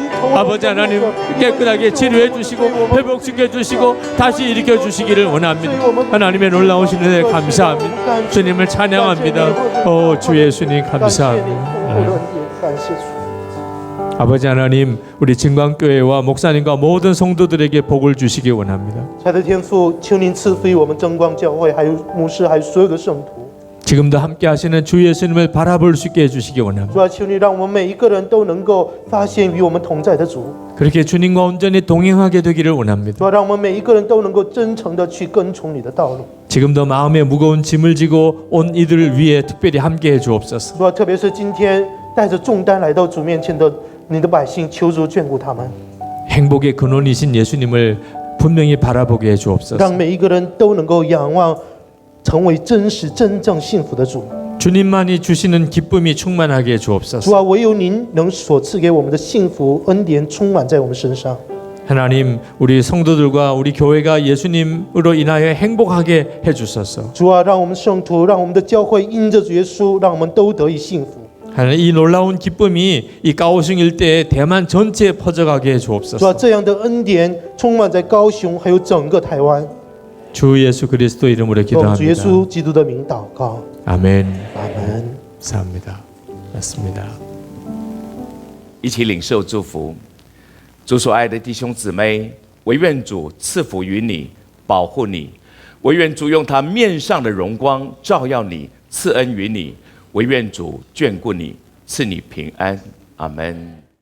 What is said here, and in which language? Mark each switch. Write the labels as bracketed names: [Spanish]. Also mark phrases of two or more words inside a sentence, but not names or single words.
[Korean] 아버지 하나님 깨끗하게 치료해 주시고 회복시켜 주시고 다시 일으켜 주시기를 원합니다. 하나님의 놀라우신 은혜 감사합니다. 주님을 찬양합니다. 오 주 예수님 감사합니다. 아버지 하나님 우리 진광교회와 목사님과 모든 성도들에게 복을 주시기 원합니다. [Chinese] 亲爱的天父，求您赐福于我们真光教会，还有牧师，还有所有的圣徒。 [Korean] 지금도 함께 하시는 주 예수님을 바라볼 수 있게 해주시기 원합니다. [Chinese] 主啊，求你让我们每一个人都能够发现与我们同在的主。 [Korean] 그렇게 주님과 온전히 동행하게 되기를 원합니다. [Chinese] 主啊，让我们每一个人都能够真诚的去跟从你的道路。 [Korean] 지금도 마음에 무거운 짐을 지고 온 이들을 위해 특별히 함께해 주옵소서. [Chinese] 主啊，特别是今天带着重担来到主面前的你的百姓，求主眷顾他们， [Korean] 행복의 근원이신 예수님을 분명히 바라보게 해 주옵소서. [Chinese] 让每一个人都能够仰望，成为真实真正幸福的主。 [Korean] 주님만이 주시는 기쁨이 충만하게 해 [Chinese] 主 [Korean] 주옵소서. [Chinese] 啊，唯有您能所赐给我们的幸福恩典充满在我们身上。 [Korean] 하나님 우리 성도들과 우리 교회가 예수님으로 인하여 행복하게 해 주소서. [Chinese] 主啊，让我们圣徒，让我们的教会因着主耶稣，让我们都得以幸福。 [Korean] 하나님 이 놀라운 기쁨이 이 가오슝 일대에 대만 전체에 퍼져가게 해 [Chinese] 主啊， [Korean] 주옵소서. [Chinese] 这样的恩典充满在高雄，还有整个台湾。 [Korean] 주 예수 그리스도 이름으로 [Chinese] 奉主耶 [Korean] 기도합니다. [Chinese] 稣基督的名祷告， [Korean] 아멘. [Chinese] 阿门。 [Korean] 감사합니다. 맞습니다. [Chinese] 一起领受祝福。主所爱的弟兄姊妹，唯愿主赐福于你，保护你；唯愿主用他面上的荣光照耀你，赐恩于你；唯愿主眷顾你，赐你平安。阿门。